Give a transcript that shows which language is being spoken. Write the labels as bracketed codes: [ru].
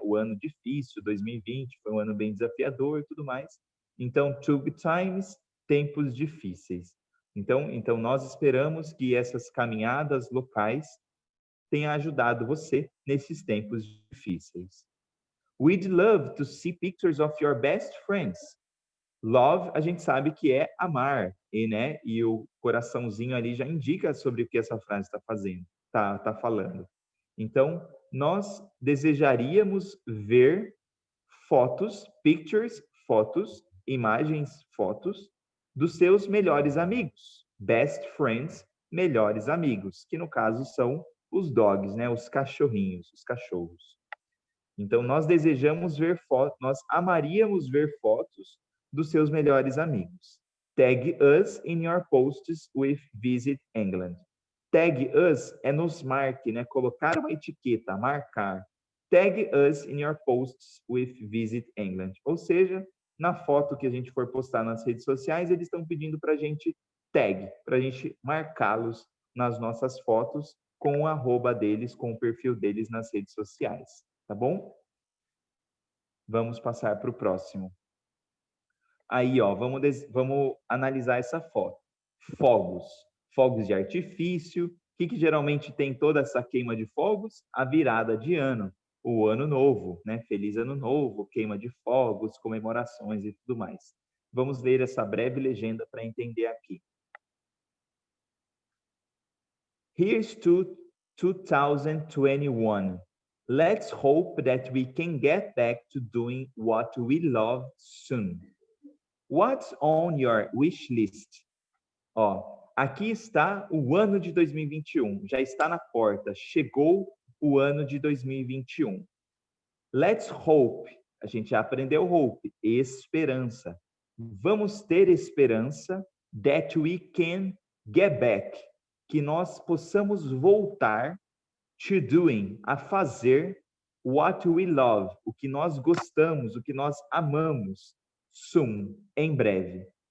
[pt] O ano difícil, 2020, foi um ano bem desafiador e tudo mais. Então, [en] tough times, [pt] tempos difíceis. Então nós esperamos que essas caminhadas locais tenham ajudado você nesses tempos difíceis. [en] We'd love to see pictures of your best friends. [pt] Love, a gente sabe que é amar, né? E o coraçãozinho ali já indica sobre o que essa frase está fazendo, tá falando. Então, nós desejaríamos ver fotos, pictures, fotos, imagens, fotos dos seus melhores amigos. [en] Best friends, [pt] melhores amigos, que no caso são os dogs, né? Os cachorrinhos, os cachorros. Então, nós desejamos ver fotos, nós amaríamos ver fotos dos seus melhores amigos. [en] Tag us in your posts with Visit England. Tag us [pt] é nos marque, né? Colocar uma etiqueta, marcar. [en] Tag us in your posts with Visit England. [pt] Ou seja, na foto que a gente for postar nas redes sociais, eles estão pedindo para a gente tag, para a gente marcá-los nas nossas fotos com o arroba deles, com o perfil deles nas redes sociais. Tá bom? Vamos passar para o próximo. Aí, ó, vamos analisar essa foto. Fogos de artifício. O que geralmente tem toda essa queima de fogos? A virada de ano, o ano novo, né? Feliz ano novo, queima de fogos, comemorações e tudo mais. Vamos ler essa breve legenda para entender aqui. [en] Here's to 2021. Let's hope that we can get back to doing what we love soon. What's on your wish list? [pt] Ó, aqui está o ano de 2021, já está na porta, chegou o ano de 2021. [en] Let's hope, [pt] a gente já aprendeu hope, esperança. Vamos ter esperança [en] that we can get back, [pt] que nós possamos voltar [en] to doing, [pt] a fazer [en] what we love, [pt] o que nós gostamos, o que nós amamos, soon, em breve.